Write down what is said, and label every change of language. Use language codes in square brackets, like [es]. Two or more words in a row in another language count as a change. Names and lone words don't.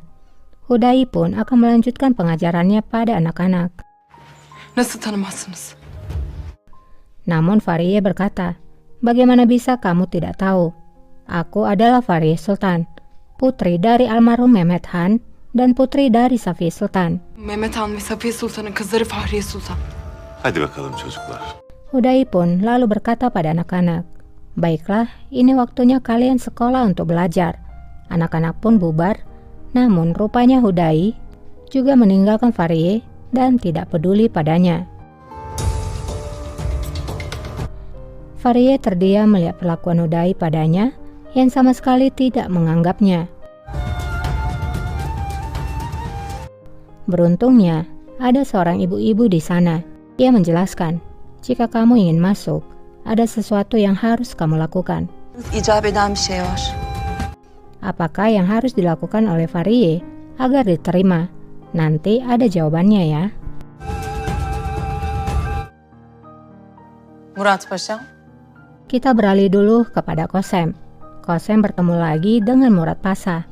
[id] Hudai pun akan melanjutkan pengajarannya pada anak-anak. Namun Farie berkata, bagaimana bisa kamu tidak tahu? Aku adalah Farie Sultan, putri dari almarhum Mehmet Han dan putri dari Safiye Sultan. [tr] Mehmet Han ve Safiye Sultan'ın kızları Fahriye Sultan. Hadi bakalım çocuklar. [id] Hudai pun lalu berkata pada anak-anak, baiklah, ini waktunya kalian sekolah untuk belajar. Anak-anak pun bubar, namun rupanya Hudai juga meninggalkan Farie dan tidak peduli padanya. Farie terdiam melihat perlakuan Hudai padanya yang sama sekali tidak menganggapnya. Beruntungnya, ada seorang ibu-ibu di sana. Ia menjelaskan, jika kamu ingin masuk, ada sesuatu yang harus kamu lakukan. [tr] İcap eden bir şey var. [id] Apakah yang harus dilakukan oleh Farie agar diterima? Nanti ada jawabannya ya. Murat Paşa. Kita beralih dulu kepada Kosem. Kosem bertemu lagi dengan Murat Pasha.